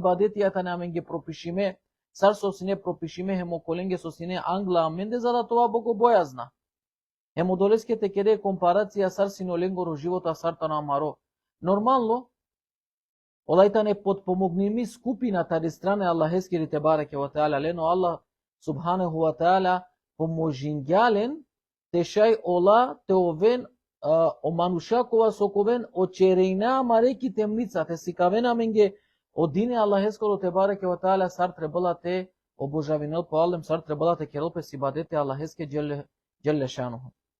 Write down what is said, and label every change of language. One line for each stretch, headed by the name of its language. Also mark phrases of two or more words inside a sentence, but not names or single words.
Romany: ибадетијата на амен ги пропишиме сар со сине пропишиме хем околенге со сине англа амен де
Macedonian: за да тоа
Romany: богобојазна хем одолеске те кере компарација сар сине оленгоро живота сарта на амаро нормално олајта
Macedonian: не подпомогни ми скупина
Romany: тари стране Аллахескири
Arabic: تبارك وتعالى
Romany: лено
Arabic: الله سبحانه وتعالى
Romany: поможингјален те шај ола те овен о мануша кова соковен о черејна мареки темница те сикавена менге Од дине Аллахескоро
Arabic: تبارك وتعالى
Romany: сар требала те обожавинел по Аллем сар требала те керопе сибадете Аллахеске
Arabic: جل شأنه.